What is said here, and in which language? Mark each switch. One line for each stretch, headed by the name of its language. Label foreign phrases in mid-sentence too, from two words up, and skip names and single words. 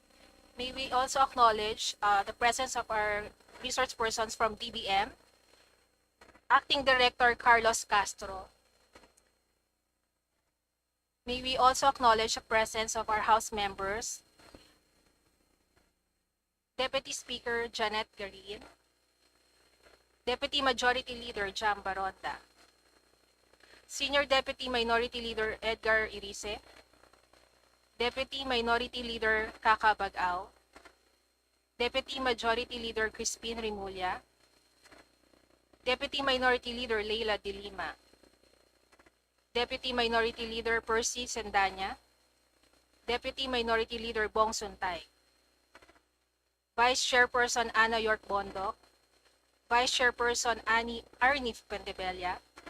English: May we also acknowledge the presence of our resource persons from DBM, Acting Director Carlos Castro. May we also acknowledge the presence of our House members, Deputy Speaker Janet Garin, Deputy Majority Leader Jam Baronda, Senior Deputy Minority Leader Edgar Irise, Deputy Minority Leader Kaka Bagao, Deputy Majority Leader Crispin Rimulya, Deputy Minority Leader Leila De Lima, Deputy Minority Leader Percy Sendanya, Deputy Minority Leader Bong Suntay, Vice Chairperson Ana York Bondok, Vice Chairperson Arnif Pentebella,